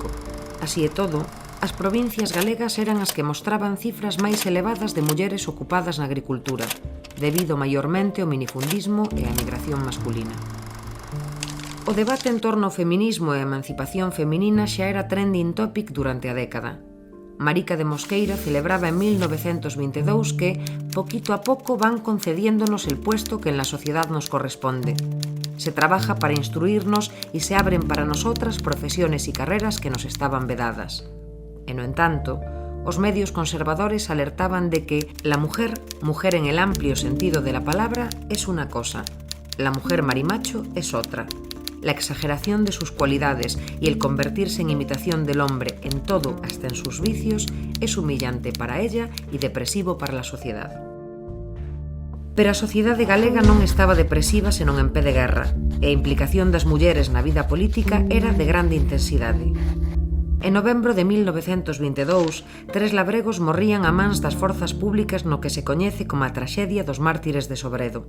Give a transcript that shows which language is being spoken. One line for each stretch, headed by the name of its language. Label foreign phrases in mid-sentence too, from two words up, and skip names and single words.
Galician: Así e todo, as provincias galegas eran as que mostraban cifras máis elevadas de mulleres ocupadas na agricultura, debido maiormente ao minifundismo e á emigración masculina. O debate en torno ao feminismo e a emancipación feminina xa era
English: trending topic
Galician: durante a década.
Spanish: Marica de Mosqueira celebraba en 1922 que, poquito a poco, van concediéndonos el puesto que en la sociedad nos corresponde. Se trabaja para instruirnos y se abren para nosotras profesiones y carreras que nos estaban vedadas.
Galician: E, no entanto, os medios conservadores alertaban de que
Spanish: la mujer en el amplio sentido de la palabra, es una cosa, la mujer marimacho es otra. La exageración de sus cualidades y el convertirse en imitación del hombre en todo, hasta en sus vicios, es humillante para ella y depresivo para la sociedad.
Galician: Pero a sociedade galega non estaba depresiva senón en pé de guerra, e a implicación das mulleres na vida política era de grande intensidade. En novembro de 1922, 3 labregos morrían a mans das forzas públicas no que se coñece como a traxedia dos mártires de Sobredo.